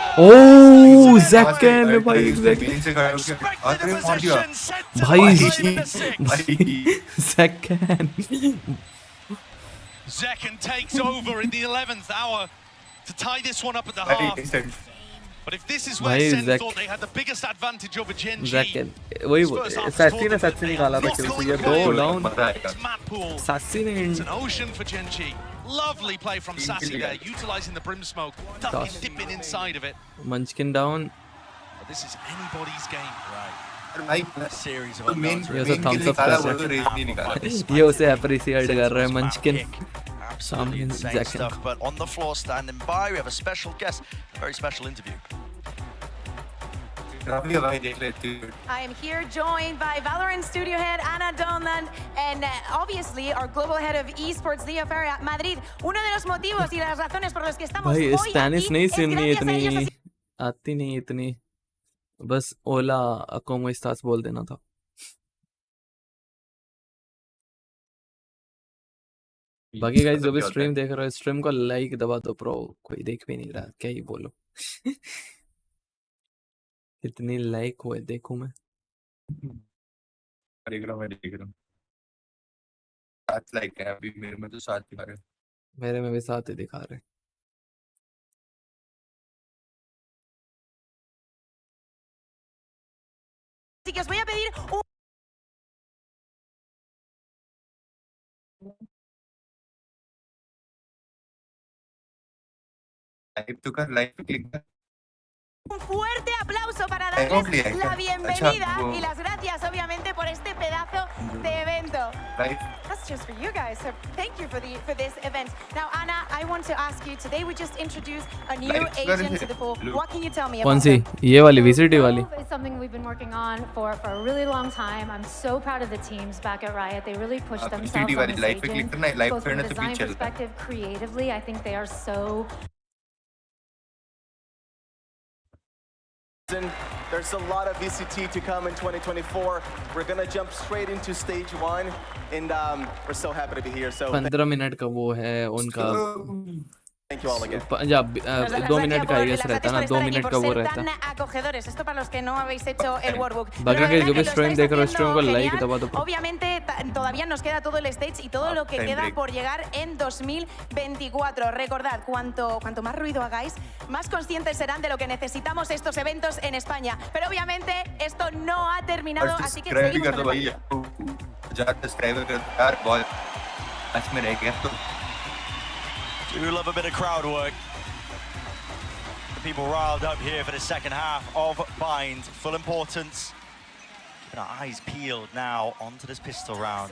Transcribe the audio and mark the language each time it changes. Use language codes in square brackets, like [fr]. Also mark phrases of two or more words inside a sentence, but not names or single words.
[en] Oh, Zekken भाई Zekken. Zekken takes over in the 11th hour to tie this one up at the half. But if this is where Sen thought they had the biggest advantage over Gen G, [hi] Zekken वही Sassy ने Sassy निकाला था क्योंकि ये दो down. Sassy ने [en] it's an ocean for Gen G. Lovely play from Sassy there, utilizing the brim smoke, ducking, dipping inside of it. Munchkin down. But this is anybody's game. Right. Series of [hi] ये उसे [en] thumbs up [hi] कर रहा है. ये उसे appreciate कर रहा है Munchkin. [en] Absolutely insane stuff, but on the floor standing by, we have a special guest, a very special interview. I am here joined by Valorant studio head Ana Donlan and obviously our global head of esports Leo Ferrer at Madrid. [es] Uno de los motivos y las razones por los que estamos hoy aquí [hi] Spanish नहीं सुननी [es] es gracias a ellos. [hi] आती नहीं इतनी बस [es] hola cómo estás [hi] बोल देना था बाकी गाइस जो भी स्ट्रीम देख रहे हो स्ट्रीम को लाइक दबा दो प्रो कोई देख भी नहीं रहा क्या ही बोलो कितनी लाइक हुए देखूं मैं देख रहा हूं 7 लाइक है अभी मेरे में तो 7 दिखा रहे मेरे में भी 7 ही दिखा रहे [es] Así que os voy a pedir un [hi] लाइव पे क्लिक कर [es] Un fuerte aplauso para darles la bienvenida y las gracias, obviamente, por este pedazo de evento. [en] That's just for you guys. So thank you for this event. Now, Ana, I want to ask you. Today, we just introduced a new agent to the pool. What can you tell me about it? [hi] ये वाली VCT वाली. [en] It's something we've been working on for a really long time. I'm so proud of the teams back at Riot. They really pushed themselves on this agent. Both from a design perspective, creatively, I think they are so There's a lot of VCT to come in 2024. We're gonna jump straight into stage 1, and we're so happy to be here. So [hi] 15 मिनट का वो है उनका [en] thank you all again. [hi] 2 मिनट का ये रहता है ना 2 मिनट का वो रहता है [es] acogedores. Esto para los que no habéis hecho el workbook. [hi] बाकी के जो भी स्ट्रीम देख रहे हो स्ट्रीम को लाइक दबा दो [es] Obviamente todavía nos queda todo el stage y todo lo que queda por llegar en 2024. Recordad, cuanto más ruido hagáis, más conscientes serán de lo que necesitamos estos eventos en España. Pero obviamente esto no ha terminado, así que seguimos con el [en] Do love a bit of crowd work. The people riled up here for the second half of Bind. Full importance. Keeping our eyes peeled now onto this pistol round.